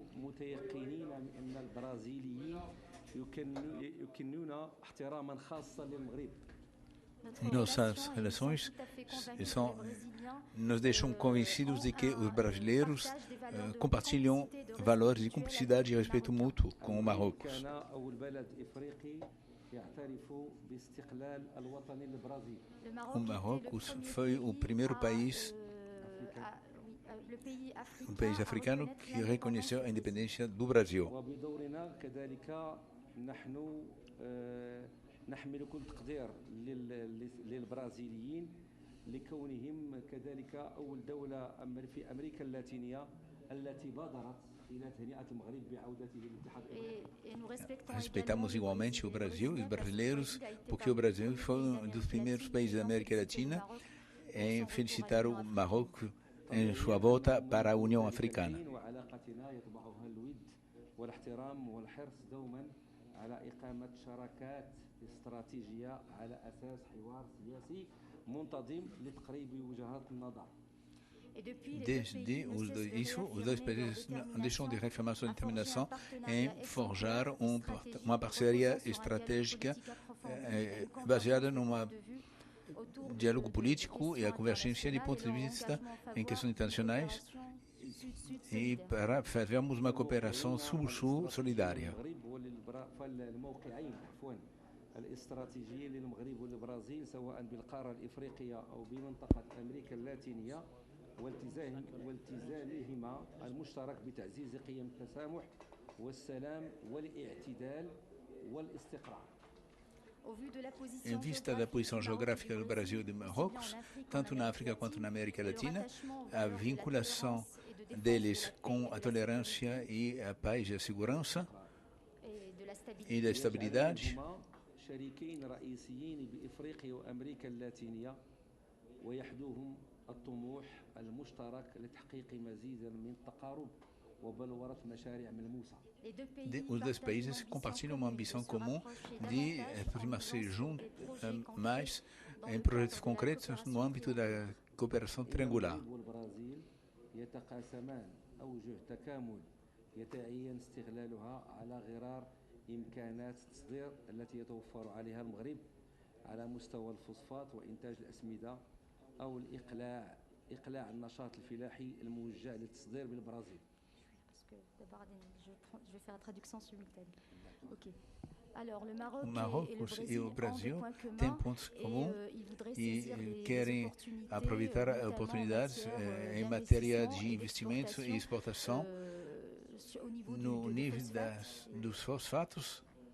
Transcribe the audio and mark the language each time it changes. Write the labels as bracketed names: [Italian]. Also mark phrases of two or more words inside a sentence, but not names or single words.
[Portuguese] Nossas relações nos deixam convencidos de que os brasileiros compartilham valores de cumplicidade e respeito mútuo com o Marrocos. O Marrocos foi o primeiro país africano que reconheceu a independência do Brasil. [Arabic] نحمل كل تقدير للبرازيليين لكونهم كذلك أول دولة في أمريكا اللاتينية التي بادرت إلى تهنئة المغرب بعودته للاتحاد الأوروبي. [Portuguese] Respeitamos igualmente o Brasil e os brasileiros, porque o Brasil foi um dos primeiros países da América Latina em felicitar o Marrocos em sua volta para a União Africana. [Arabic] استراتيجية على أساس حوار سياسي منتظم لتقريب وجهات النظر. [Portuguese] Desde os dois países não deixam de reafirmar sua determinação em forjar uma parceria estratégica baseada num diálogo político e a convergência de pontos de vista em questões internacionais e para fazermos uma cooperação sul-sul solidária. [Arabic] الاستراتيجية للمغرب والبرازيل سواء بالقارة الإفريقية أو بمنطقة أمريكا اللاتينية والتزامهما المشترك بتعزيز قيم التسامح والسلام والاعتدال والاستقرار. [Portuguese] Em vista da posição geográfica do Brasil e do Marrocos, tanto na África quanto na América Latina, a vinculação deles com a tolerância e a paz e a segurança e da estabilidade [Arabic] شريكين رئيسيين بإفريقيا وأمريكا اللاتينية ويحدوهم الطموح المشترك لتحقيق مزيد من التقارب وبلورة مشاريع ملموسة. [Portuguese] Os dois países compartilham uma ambição comum de aproximar-se juntos mais em projetos concretos no âmbito da cooperação triangular. [Arabic] والبرازيل يتقاسمان أوجه تكامل يتعين استغلالها على غرار إمكانات التصدير التي يتوفر عليها المغرب على مستوى الفوسفات وإنتاج الأسمدة أو إقلاع النشاط الفلاحي الموجه للتصدير بالبرازيل. [Portuguese] O Marrocos e o Brasil têm pontos comuns e querem aproveitar oportunidades em matéria de investimentos e exportação no nível dos fosfatos.